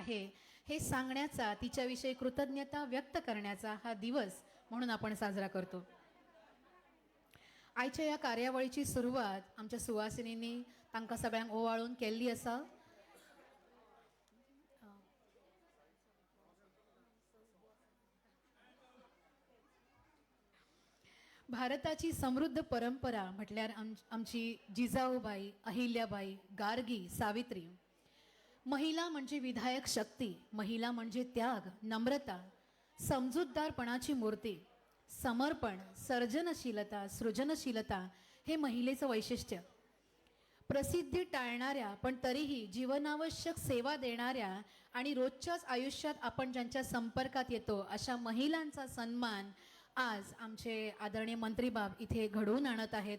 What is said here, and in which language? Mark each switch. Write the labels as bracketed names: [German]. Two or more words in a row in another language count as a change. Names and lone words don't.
[Marathi] आहे हे सांगण्याचा, तिच्याविषयी कृतज्ञता व्यक्त करण्याचा हा दिवस म्हणून आपण साजरा करतो. [Konkani] आयच्या या कार्यावळीची सुरुवात आमच्या सुवासिनींनी तांकां सगळ्यांक ओवाळून केल्ली आसा. भारताची समृद्ध परंपरा म्हटल्यार आमची जिजाऊबाई, अहिल्याबाई, गार्गी, सावित्री. [Marathi] महिला म्हणजे विधायक शक्ती, महिला म्हणजे त्याग, नम्रता, समजूतदारपणाची मूर्ती, समर्पण, सर्जनशीलता, सृजनशीलता हे महिलेचं वैशिष्ट्य. प्रसिद्धी टाळणाऱ्या पण तरीही जीवनावश्यक सेवा देणाऱ्या आणि रोजच्याच आयुष्यात आपण ज्यांच्या संपर्कात येतो अशा महिलांचा सन्मान आज आमचे आदरणीय मंत्रीबाब इथे घडवून आणत आहेत.